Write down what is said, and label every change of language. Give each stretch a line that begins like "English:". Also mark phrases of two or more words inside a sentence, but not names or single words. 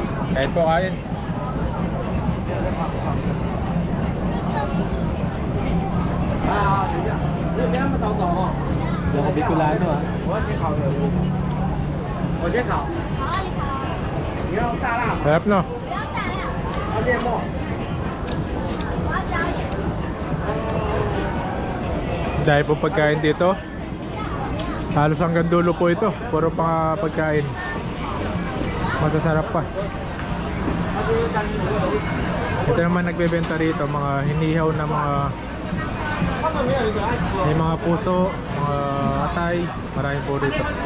Filipino: Kahit po kain. Ako Bicolano ah.
Chinese: 我先烤。你要大辣，
Filipino: Sarap no?
Chinese: 要芥末。
Filipino: Dahil po pagkain dito, halos hanggang dulo po ito. Puro pang pagkain. Masasarap pa. Ito naman nagbebenta rito, mga hinihaw na mga may mga puso, mga atay, marami po rito.